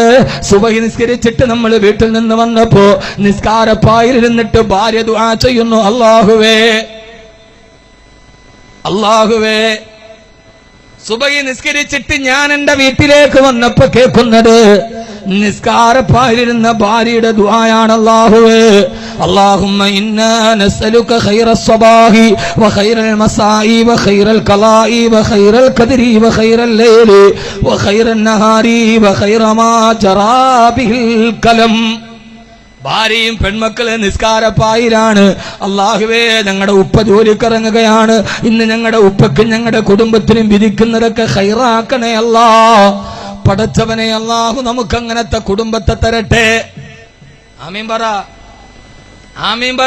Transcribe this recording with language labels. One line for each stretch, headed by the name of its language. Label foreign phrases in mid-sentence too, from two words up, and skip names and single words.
Malayalam: സുബഹി നിസ്കരിച്ചിട്ട് നമ്മൾ വീട്ടിൽ നിന്ന് വന്നപ്പോ നിസ്കാരപ്പായിലിരുന്നിട്ട് ഭാര്യ ദുആ ചെയ്യുന്നു, അല്ലാഹുവേ അല്ലാഹുവേ. സുബഹി നിസ്കരിച്ചിട്ട് ഞാൻ എന്റെ വീട്ടിലേക്ക് വന്നപ്പോ കേൾക്കുന്നത് നിസ്കാരപ്പായിലിരുന്ന ഭാര്യയുടെ ദുആയാണ്, അല്ലാഹുവേ
Arabic: اللهم إنا نسألك خير الصباح وخير المساء وخير القضاء وخير القدر وخير الليل وخير النهار وخير ما جرى به القلم.
Malayalam: ഭാര്യയും പെൺമക്കള് നിസ്കാരപ്പായിലാണ്. അല്ലാഹുവേ, ഞങ്ങളുടെ ഉപ്പ ജോലിക്കിറങ്ങുകയാണ്, ഇന്ന് ഞങ്ങളുടെ ഉപ്പക്കും ഞങ്ങളുടെ കുടുംബത്തിനും വിധിക്കുന്നതൊക്കെ ഖൈറാക്കണേ അല്ലാ. പടച്ചവനെ, അല്ലാഹു നമുക്ക് അങ്ങനത്തെ കുടുംബത്തെ തരട്ടെ. ആമീൻ പറ, ആമീൻ പറ.